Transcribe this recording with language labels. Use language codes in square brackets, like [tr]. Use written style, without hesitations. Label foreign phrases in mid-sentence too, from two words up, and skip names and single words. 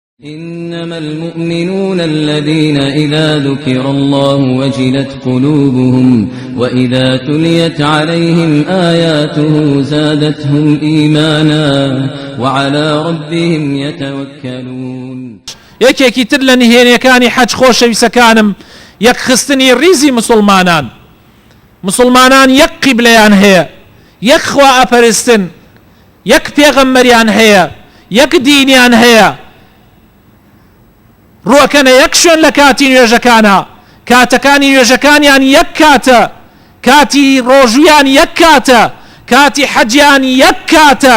[ar] إنما المؤمنون الذين إذا ذكر الله وجلت قلوبهم وإذا تليت عليهم آياته زادتهم إيمانا وعلى ربهم يتوكلون. [ckb] یەکێکی تر لە نهێنیەکانی حەج خۆشەویستەکانم یەکخستنی ریزی مسلمانان یەک قیبلەیان هەیە، یەک خوا ئەپەرستن، یەک پێغەمبەریان هەیە، یەک دینیان هەیە، ڕوەکەنە یەک شوێن لە کاتی نوێژەکانە، کاتەکانی نوێژەکانیان یەک کاتە، کاتی ڕۆژویان یەک کاتە، کاتی حەجیان یەک کاتە.